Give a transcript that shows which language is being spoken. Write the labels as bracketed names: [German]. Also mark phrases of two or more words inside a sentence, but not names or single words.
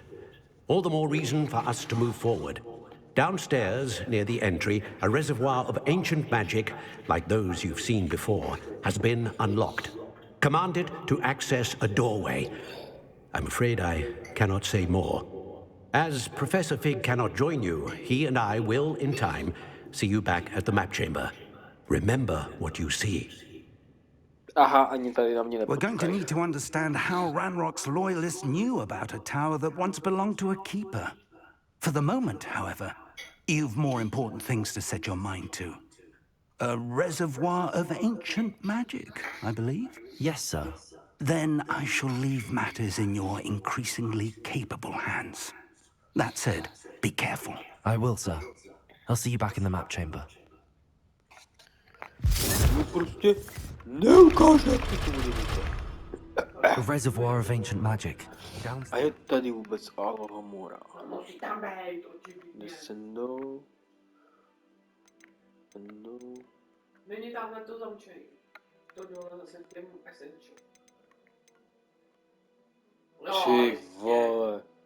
[English] All the more reason for us to move forward. Downstairs, near the entry, a reservoir of ancient magic, like those you've seen before, has been unlocked. Command it to access a doorway. I'm afraid I cannot say more. As Professor Fig cannot join you, he and I will, in time, see you back at the map chamber. Remember what you see. [Czech] Aha, ani tady na mě [English] We're going to [Czech] nepočkej. [English] need to understand how Ranrock's loyalists knew about a tower that once belonged to a keeper. For the moment, however, you've more important things to set your mind to. A reservoir of ancient magic, I believe? Yes, sir. Then I shall leave matters in your increasingly capable hands. That said, be careful. I will, sir. I'll see you back in the map chamber. [Czech] No prostě neukáže, jak to bude víte. [English] A reservoir of ancient magic. [Czech] A je tady vůbec Alohomora. Musí tam být, očividně. Descendo. Není tamhle to zamčený. To dole zase těm Essential. Ty vole.